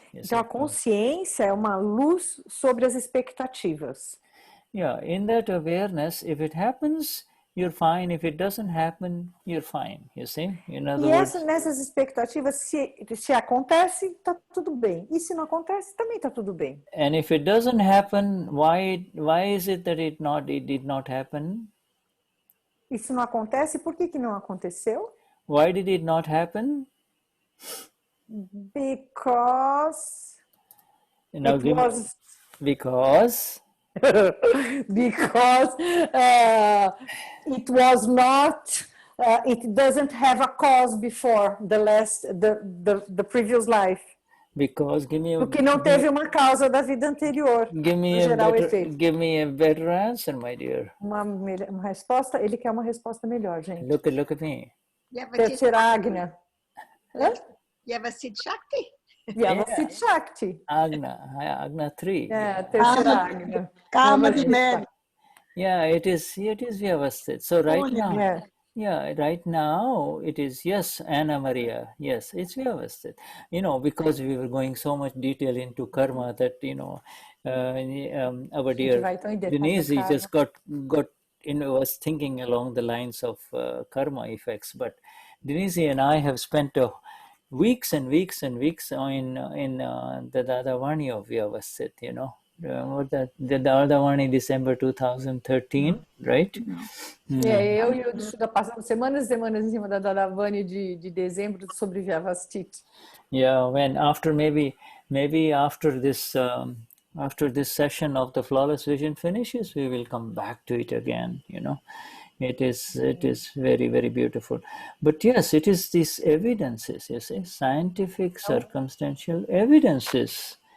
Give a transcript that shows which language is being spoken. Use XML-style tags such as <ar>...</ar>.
<pt>Então a consciência é uma luz sobre as expectativas.</pt> <en>Yeah, in that awareness, if it happens, you're fine. If it doesn't happen, you're fine. You see? In other words,</en> <pt>nessas expectativas, se acontece, tá tudo bem. E se não acontece, também tá tudo bem.</pt> <en>And if it doesn't happen, why is it that it did not happen?</en> <pt>E se não acontece, por que não aconteceu?</pt> <en>Why did it not happen? Because Now it was because because it was not it doesn't have a cause before the previous life. Because</en> <pt>Porque não teve uma causa da vida anterior.</pt> <en>Give me a better answer, my dear.</en> <pt>Uma resposta, ele quer uma resposta melhor, gente.</pt> <en>Look at me.</en> <pt>Terceira Agna. Yavasid Shakti. Yavasid Shakti.</pt> <en>Agna 3.</en> <pt>Terceira Agna. Karma Vimed.</pt> <en>Yeah, it is Vyavasthit. So right now, right now it is, yes, Anna Maria. Yes, it's Vyavasthit. Because we were going so much detail into karma that, our dear Denise just was thinking along the lines of karma effects. But Denise and I have spent weeks and weeks and weeks in the Dadavani of Vyavasthit, the Dadavani December 2013, right?</en> <pt>Eu e o Shuddha passamos semanas e semanas em cima da Dadavani de dezembro sobre Vyavasthit.</pt> <en>Yeah, when maybe after this session of the Flawless Vision finishes, we will come back to it again, It is very, very beautiful. But yes, it is these evidences, you see, scientific, circumstantial evidences.</en>